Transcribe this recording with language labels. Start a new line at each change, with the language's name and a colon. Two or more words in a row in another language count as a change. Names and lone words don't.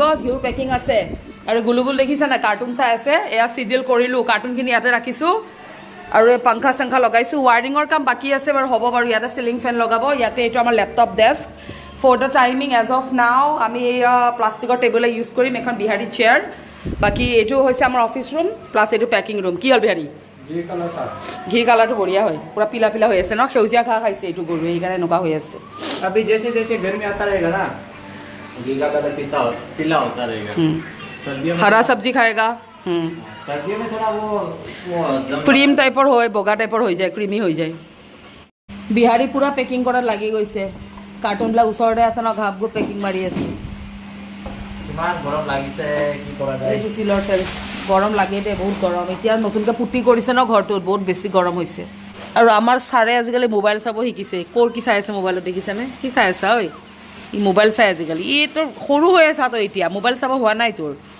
Assamese: ঘিউৰ পেকিং আছে আৰু গুলুগুল দেখিছা না কাৰ্টুন চাই আছে এয়া চিডিউল কৰিলোঁ কাৰ্টুনখিনি ইয়াতে ৰাখিছোঁ আৰু এই পাংখা চাংখা লগাইছোঁ ৱায়াৰিঙৰ কাম বাকী আছে বাৰু হ'ব বাৰু ইয়াতে
English: ceiling fan
Assamese: লগাব ইয়াতে এইটো আমাৰ
English: laptop desk for the timing as of now
Assamese: আমি এয়া প্লাষ্টিকৰ টেবুলে ইউজ কৰিম এখন বিহাৰী চেয়াৰ বাকী এইটো হৈছে আমাৰ
English: office room plus
Assamese: এইটো
English: packing room
Assamese: কি হ'ল বিহাৰী ঘি কালাৰটো বঢ়িয়া হয় পুৰা পিলা পিলা হৈ আছে ন সেউজীয়া ঘাঁহ খাইছে এইটো গৰু সেইকাৰণে এনেকুৱা হৈ আছে
Hindi: अभी जैसे जैसे गर्मी आता रहेगा ना घी का कलर पीला होता रहेगा सर्दियों में हरा सब्जी खाएगा सर्दियों में थोड़ा वो
Assamese: ক্ৰীম টাইপৰ হয় বগা টাইপৰ হৈ যায় ক্ৰীমি হৈ যায় বিহাৰী পূৰা পেকিং কৰাত লাগি গৈছে কাৰ্টুনবিলাক ওচৰতে আছে ন ঘাপবোৰ পেকিং মাৰি আছে কিমান গৰম লাগিছে কি কৰা যায় এইটো তিলৰ তেল গৰম লাগে দে বহুত গৰম এতিয়া নতুনকৈ পুটি কৰিছে ন ঘৰটোত বহুত বেছি গৰম হৈছে আৰু আমাৰ ছাৰে আজিকালি মোবাইল চাব শিকিছে ক'ৰ কি চাই আছে মোবাইলত দেখিছেনে কি চাই আছা ঐ ই মোবাইল চাই আজিকালি ই তোৰ সৰু হৈ আছা তই এতিয়া মোবাইল চাব হোৱা নাই তোৰ